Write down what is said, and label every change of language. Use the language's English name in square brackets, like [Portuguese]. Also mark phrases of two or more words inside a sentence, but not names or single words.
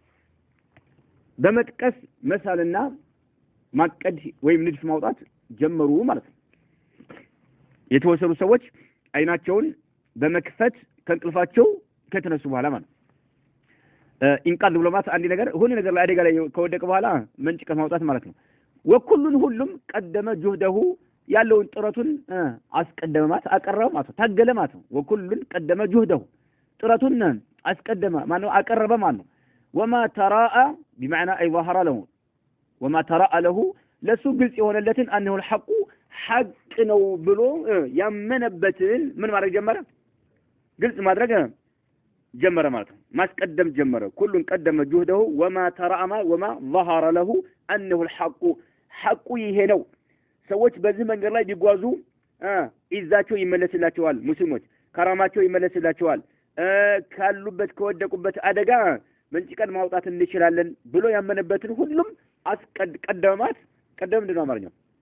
[Amharic] በመጥቀስ መሳልና ማቀድ ወይም ንድፍ ማውጣት ጀመሩ ማለት ነው የተወሰኑ ሰዎች አይናቸውን በመክፈት ከንቅልፋቸው ከተነሱ በኋላ ማለት ኢንቃዝ ብሎ ማለት አንድ ነገር ሆነ ነገር ላይ አደጋ ላይ ከወደቀ በኋላ መንጭቀት ማውጣት ማለት ነው ወኩሉን ሁሉም [Arabic] قدم جهده [Amharic] ያለውን ጥረቱን አስቀደመ ማለት አቀረበ ማለት ታገለ ማለት ነው [Arabic] وكل قدم جهده [Amharic] ጥረቱን አስቀደመ ማለት አቀረበ ማለት ነው [Arabic] وما تراءى بمعنى اي ظهر له وما تراءى له [Amharic] ለሱ ግልጽ የሆነለትን [Arabic] انه الحق حق [Amharic] ነው ብሎ ያመነበትን ምን ማድረግ ጀመረ ግልጽ ማድረግ ጀመረ ማለት ነው ማስቀደም ጀመረ [Arabic] كل قدم جهده وما تراءى وما ظهر له انه الحق حق [Amharic] ይሄ ነው ሰዎች በዚህ መንገድ ላይ ቢጓዙ ኢዛቸው ይመለስላቸዋል ሙስሊሞች ከራማቸው ይመለስላቸዋል ካሉበት ከወደቁበት አደጋ መንጭቀን ማውጣት እንችላለን ብሎ ያመነበትን ሁሉም ቀደማት ቀደም እንደው አማርኛው